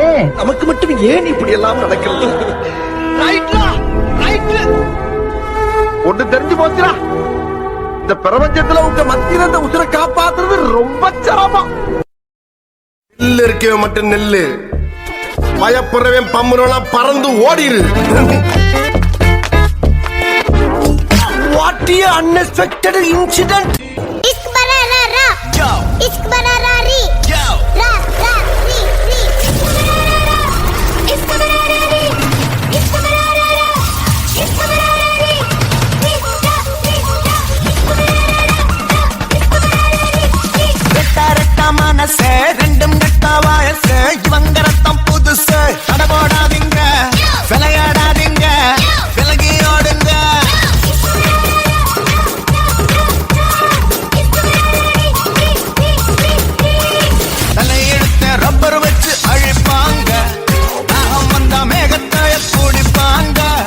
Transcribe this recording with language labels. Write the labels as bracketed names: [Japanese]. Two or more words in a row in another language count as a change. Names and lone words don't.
[Tamil] நமக்கு மட்டும் ஏன் இப்படி எல்லாம் நடக்கிறது? ஒண்ணு தெரிஞ்சு போச்சுடா, இந்த பிரபஞ்சத்துல உங்க மத்தியில இந்த உசுரை காப்பாத்துறது ரொம்ப சிரமம். நெல்லு இருக்க மட்டும் நெல்லு, பயப்படுறவன் பம்புறவனா பறந்து ஓடிரு. [English] What an unexpected incident! [Hindi] इश्क बना रा रा, इश्क बना रा री, रा रा री री, इश्क बना रा री, इश्क बना रा रा, इश्क बना रा री, [Tamil] ரெட்டா ரெட்டா மனசே ரெண்டும் ரெட்டா வயசு இவங்க ரத்தம் புதுசு அடபோடாதீங்க விளையாடாதீங்க விலகி ஓடுங்க. தலையெடுத்த ரப்பர் வச்சு அழிப்பாங்க, தாகம் வந்த மேகத்தை குடிப்பாங்க.